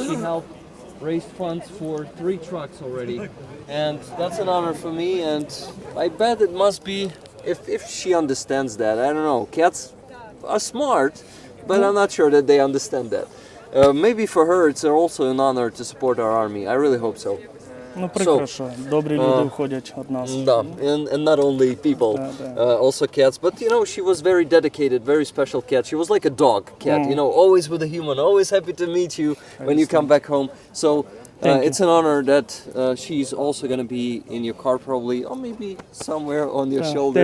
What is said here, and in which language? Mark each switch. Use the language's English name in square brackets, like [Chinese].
[English] She helped raise funds for 3 trucks already, and that's an honor for me. And I bet it must be, if she understands that. I don't know. Cats are smart, but I'm not sure that they understand that. Maybe for her it's also an honor to support our army. I really hope so. [Ukrainian] Ну, прикро, що добрі люди входять від нас. [English] And not only people, also cats. But you know, she was very dedicated, very special cat. She was like a dog cat, you know, always with a human, always happy to meet you when you come back home. So it's an honor that she's also going to be in your car probably, or maybe somewhere on your shoulder.